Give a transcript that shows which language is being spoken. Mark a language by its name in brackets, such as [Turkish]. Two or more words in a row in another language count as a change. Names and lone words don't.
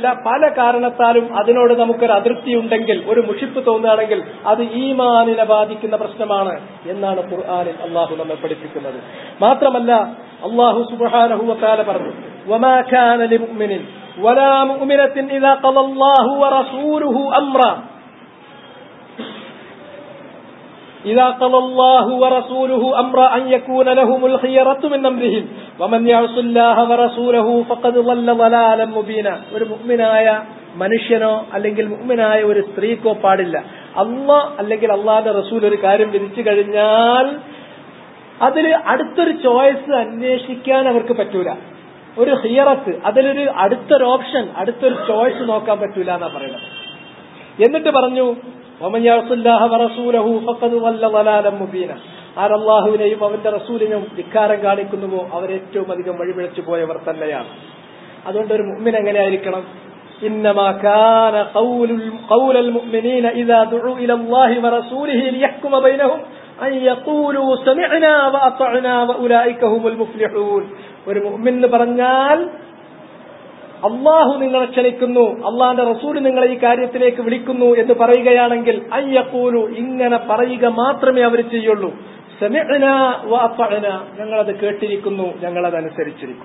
[Malayalam] പല കാരണത്താലും അതിനോട് നമുക്കൊരു അതൃപ്തി ഉണ്ടെങ്കിൽ, ഒരു മുഷിപ്പ് തോന്നുകയാണെങ്കിൽ അത് ഈമാനിനെ ബാധിക്കുന്ന പ്രശ്നമാണ് എന്നാണ് ഖുർആനിൽ അള്ളാഹു നമ്മെ പഠിപ്പിക്കുന്നത്. മാത്രമല്ല അള്ളാഹു [Arabic] سبحانه وتعالى പറഞ്ഞു, وما كان لمؤمن ولا مؤمنة إذا قضى الله ورسوله أمرا إذا قضى الله ورسوله أمرا أن يكون لهم الخيرة من أمرهم ومن يعص الله ورسوله فقد ضل ضلالا مبينا. [Malayalam] ഒരു മുഅ്മിനായ മനുഷ്യനോ അല്ലെങ്കിൽ മുഅ്മിനായ ഒരു സ്ത്രീക്കോ പാടില്ല, അല്ലാഹ് അല്ലെങ്കിൽ അല്ലാഹുവിന്റെ റസൂൽ ഒരു കാര്യം വിധിച്ചു കഴിഞ്ഞാൽ അതിൽ അടുത്തൊരു ചോയ്സ് അന്വേഷിക്കാൻ അവർക്ക് പറ്റൂല. ഒരു ഹിയറത്ത്, അതിലൊരു അടുത്തൊരു ഓപ്ഷൻ, അടുത്തൊരു ചോയ്സ് നോക്കാൻ പറ്റൂല എന്നാ പറയുന്നത്. എന്നിട്ട് പറഞ്ഞു ആരല്ലാഹുവിനെയും അവന്റെ റസൂലിനും ധിക്കാരം കാണിക്കുന്നുവോ അവരേറ്റവും അധികം വഴിപിഴച്ചു പോയവർ തന്നെയാണ്. അതുകൊണ്ട് ഒരു മുഅ്മിൻ എങ്ങനെയായിരിക്കണം? [Arabic] إنما كان قول المؤمنين إذا دعوا إلى الله ورسوله ليحكم بينهم أن يقولوا سمعنا وأطعنا وأولئك هم المفلحون. [Malayalam] ഒരു മുഅ്മിൻ എന്ന് പറഞ്ഞാൽ അല്ലാഹു നിങ്ങളെ ക്ഷണിക്കുന്നു, അല്ലാഹുവിന്റെ റസൂൽ നിങ്ങളെ ഈ കാര്യത്തിലേക്ക് വിളിക്കുന്നു എന്ന് പറയുകയാണെങ്കിൽ [Arabic] أن يقولوا, [Malayalam] ഇങ്ങനെ പറയുക മാത്രമേ അവർ ചെയ്യുള്ളൂ. [Arabic] سمعنا وأطعنا, [Malayalam] ഞങ്ങളത് കേട്ടിരിക്കുന്നു, ഞങ്ങളത് അനുസരിച്ചിരിക്കുന്നു.